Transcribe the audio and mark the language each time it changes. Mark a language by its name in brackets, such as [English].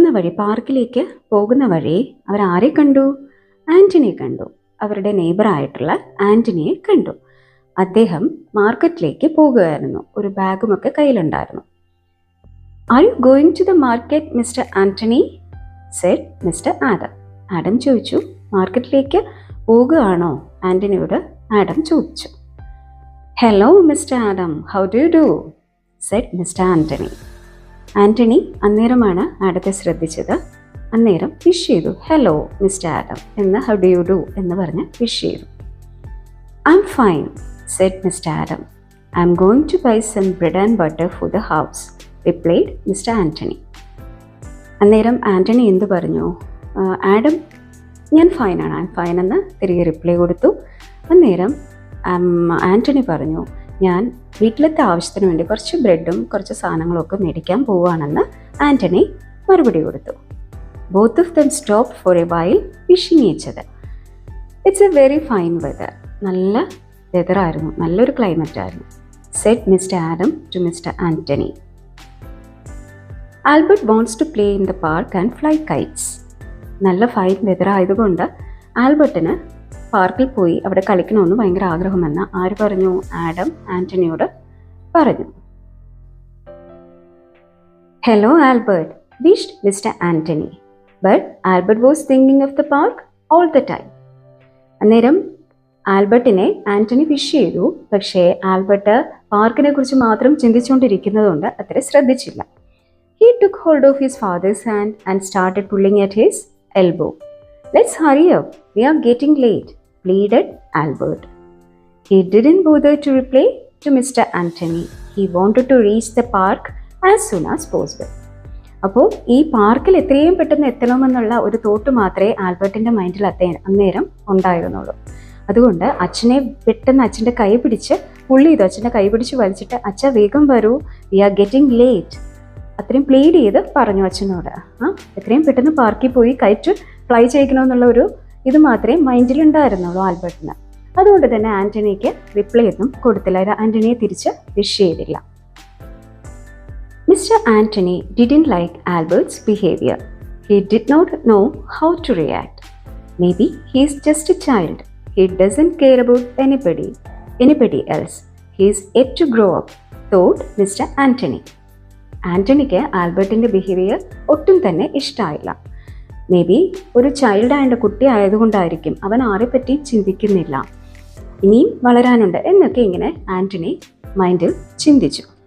[Malayalam] പാർക്കിലേക്ക് പോകുന്ന വഴി അവർ ആരെ കണ്ടു? ആന്റണിയെ കണ്ടു. അവരുടെ നെയ്ബറായിട്ടുള്ള ആന്റണിയെ കണ്ടു. അദ്ദേഹം മാർക്കറ്റിലേക്ക് പോകുകയായിരുന്നു, ഒരു ബാഗുമൊക്കെ കയ്യിലുണ്ടായിരുന്നു. [English] "Are you going to the market, Mr. Anthony?" said Mr. Adam. [Malayalam] Adam ചോദിച്ചു, മാർക്കറ്റിലേക്ക് പോകുകയാണോ ആന്റണിയോട് ആഡം ചോദിച്ചു. [English] "Hello, Mr. Adam, how do you do?" said Mr. Anthony. [Malayalam] Antony അന്നേരമാണ് ആഡത്തെ ശ്രദ്ധിച്ചത്. അന്നേരം വിഷ് ചെയ്തു, [English] "hello mister Adam" [Malayalam] എന്ന് [English] "how do you do" [Malayalam] എന്ന് പറഞ്ഞ് വിഷ് ചെയ്തു. [English] "I'm fine," said Mr. Adam. "I'm going to buy some bread and butter for the house," replied Mr. [Malayalam] Anthony. അന്നേരം ആന്റണി എന്ത് പറഞ്ഞു? ആഡം "ഞാൻ ഫൈനാണ്, [English] I am fine" [Malayalam] എന്ന് തിരികെ റിപ്ലൈ കൊടുത്തു. അന്നേരം ആന്റണി പറഞ്ഞു, "ഞാൻ വീട്ടിലത്തെ ആവശ്യത്തിന് വേണ്ടി കുറച്ച് ബ്രെഡും കുറച്ച് സാധനങ്ങളും ഒക്കെ മേടിക്കാൻ പോവുകയാണെന്ന് ആന്റണി മറുപടി കൊടുത്തു. [English] Both of them stopped for a while, wishing each other. "It's a very fine weather." [Malayalam] നല്ല വെതറായിരുന്നു, നല്ലൊരു ക്ലൈമറ്റ് ആയിരുന്നു, [English] said Mr. Adam to Mr. Anthony. "Albert wants to play in the park and fly kites." [Malayalam] നല്ല fine weather ആയതുകൊണ്ട് ആൽബർട്ടിന് പാർക്കിൽ പോയി അവിടെ കളിക്കണമെന്ന് ഭയങ്കര ആഗ്രഹമെന്ന് ആര് പറഞ്ഞു? ആഡം ആന്റണിയോട് പറഞ്ഞു. [English] "Hello, Albert," wished Mr. Anthony. But Albert was thinking of the park all the time. [Malayalam] അന്നേരം ആൽബർട്ടിനെ ആന്റണി വിഷ് ചെയ്തു, പക്ഷേ ആൽബർട്ട് പാർക്കിനെ കുറിച്ച് മാത്രം ചിന്തിച്ചുകൊണ്ടിരിക്കുന്നതുകൊണ്ട് അത്ര ശ്രദ്ധിച്ചില്ല. [English] He took hold of his father's hand and started pulling at his elbow. "Let's hurry up, we are getting late," pleaded Albert. He didn't bother to reply to Mr. Anthony. He wanted to reach the park as soon as possible. [Malayalam] അപ്പോൾ ഈ പാർക്കിൽ എത്രയും പെട്ടെന്ന് എത്തണമെന്നുള്ള ഒരു thought മാത്രമേ ആൽബർട്ടിൻ്റെ മൈൻഡിൽ അന്നേരം ഉണ്ടായിരുന്നുള്ളൂ. അതുകൊണ്ട് പെട്ടെന്ന് അച്ഛൻ്റെ കൈ പിടിച്ച് അച്ഛൻ്റെ കൈ പിടിച്ച് വലിച്ചിട്ട്, "അച്ഛ വേഗം വരൂ, [English] we are getting late," [Malayalam] അത്രയും പ്ലീഡ് ചെയ്ത് പറഞ്ഞു അച്ഛനോട്. എത്രയും പെട്ടെന്ന് പാർക്കിൽ പോയി കൈറ്റ് ഫ്ലൈ ചെയ്യിക്കണമെന്നുള്ള ഒരു ഇത് മാത്രമേ മൈൻഡിലുണ്ടായിരുന്നുള്ളൂ ആൽബർട്ടിന്. അതുകൊണ്ട് തന്നെ ആന്റണിക്ക് റിപ്ലൈ ഒന്നും കൊടുത്തില്ല. ആന്റണിയെ തിരിച്ച് വിഷ് ചെയ്തില്ല. [English] Mr. Anthony didn't like Albert's behavior. He did not know how to react. Maybe he's just a child. He doesn't care about anybody else. He's yet to grow up, thought Mr. Anthony. [Malayalam] ആന്റണിക്ക് ആൽബർട്ടിൻ്റെ behaviour ഒട്ടും തന്നെ ഇഷ്ടമായില്ല. May be ഒരു ചൈൽഡായ കുട്ടി ആയതുകൊണ്ടായിരിക്കും അവൻ ആരെപ്പറ്റി ചിന്തിക്കുന്നില്ല, ഇനിയും വളരാനുണ്ട് എന്നൊക്കെ ഇങ്ങനെ ആന്റണി മൈൻഡിൽ ചിന്തിച്ചു.